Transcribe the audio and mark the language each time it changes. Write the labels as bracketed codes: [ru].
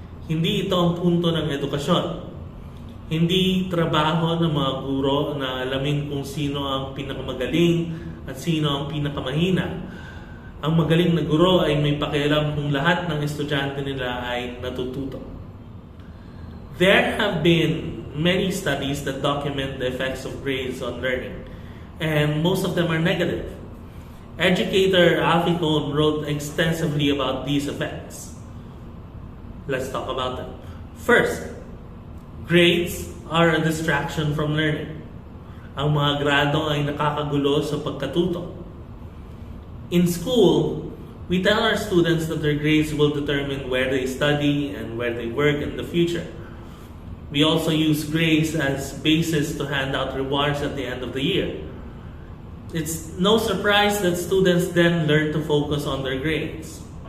[tl] Hindi ito ang punto ng edukasyon. Hindi trabaho ng mga guro na alamin kung sino ang pinakamagaling at sino ang pinakamahina. Ang magaling na guro ay may pakialam kung lahat ng estudyante nila ay natututo. [en] There have been many studies that document the effects of grades on learning, and most of them are negative. Educator Alfie Kohn wrote extensively about these effects. Let's talk about them. First, grades are a distraction from learning. [tl] Ang mga grado ay nakakagulo sa pagkatuto. [en] In school, we tell our students that their grades will determine where they study and where they work in the future. We also use grades as basis to hand out rewards at the end of the year. It's no surprise that students then learn to focus on their grades.